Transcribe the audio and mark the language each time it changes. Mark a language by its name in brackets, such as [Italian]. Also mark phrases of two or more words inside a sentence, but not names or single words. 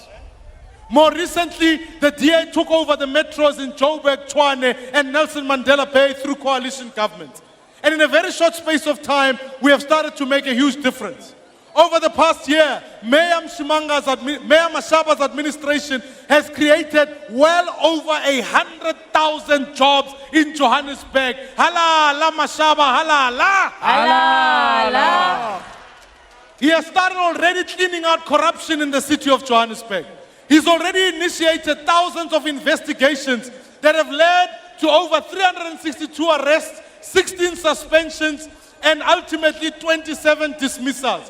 [English] More recently, the DA took over the metros in Joburg, Tshwane, and Nelson Mandela Bay through coalition government. And in a very short space of time, we have started to make a huge difference. Over the past year, Mayor Mashaba's administration has created well over 100,000 jobs in Johannesburg. [Zulu] Halala, Mashaba, halala. Halala. [English] He has started already cleaning out corruption in the city of Johannesburg. He's already initiated thousands of investigations that have led to over 362 arrests, 16 suspensions, and ultimately 27 dismissals.